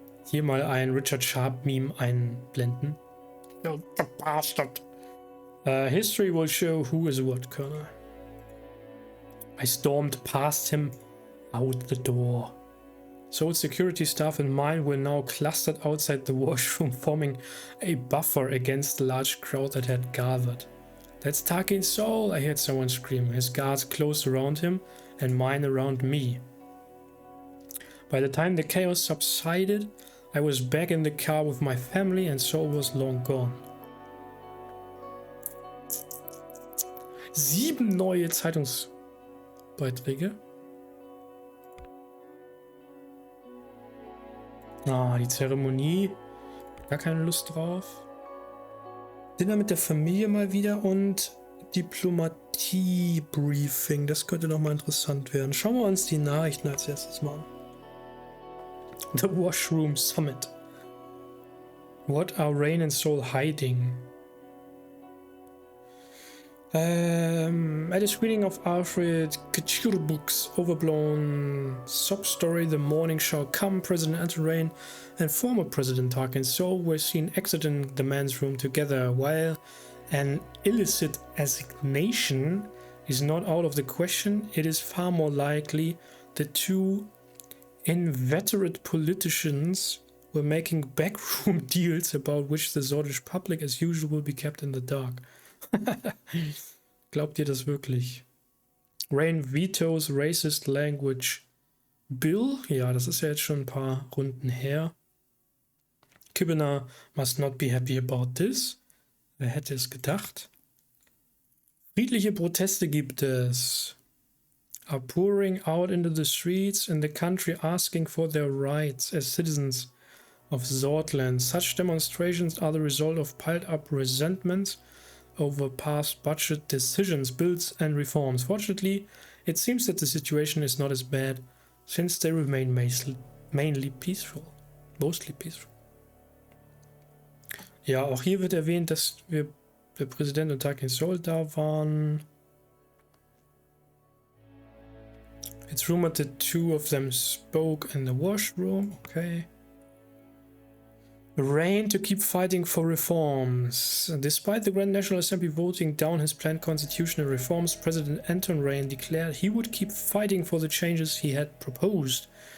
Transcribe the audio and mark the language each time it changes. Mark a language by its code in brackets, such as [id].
[de] Hier mal ein Richard Sharp Meme einblenden. [en] You bastard. History will show who is what, Colonel. I stormed past him out the door. Soul's security staff and mine were now clustered outside the washroom, forming a buffer against the large crowd that had gathered. That's Tarkin Soul, I heard someone scream. His guards closed around him and mine around me. By the time the chaos subsided, I was back in the car with my family and Soul was long gone. [de] 7 neue Zeitungsbeiträge. Die Zeremonie. Gar keine Lust drauf. Dinner mit der Familie mal wieder und Diplomatie-Briefing. Das könnte nochmal interessant werden. Schauen wir uns die Nachrichten als erstes mal an. [en] The Washroom Summit. What are Rayne and Soul hiding? At a screening of Alfred Kachirbuck's overblown sob story, The Morning Shall Come, President Anton Rayne and former President Tarkin Soul were seen exiting the men's room together. While an illicit assignation is not out of the question, it is far more likely the two inveterate politicians were making backroom deals about which the Swedish public as usual will be kept in the dark. [de] Glaubt ihr das wirklich? [en] Rayne vetoes racist language bill. [de] Ja, das ist ja jetzt schon ein paar Runden her. [en] Kibbener must not be happy about this. [de] Wer hätte es gedacht? Friedliche Proteste gibt es. [en] Are pouring out into the streets in the country asking for their rights as citizens of Sordlands. Such demonstrations are the result of piled up resentments over past budget decisions, bills and reforms. Fortunately, it seems that the situation is not as bad since they remain mainly peaceful. Mostly peaceful. [de] Ja, auch hier wird erwähnt, dass der Präsident und Tag in Seoul da waren. [en] It's rumored that two of them spoke in the washroom. Okay. Rayne to keep fighting for reforms. Despite the Grand National Assembly voting down his planned constitutional reforms, President Anton Rayne declared he would keep fighting for the changes he had proposed.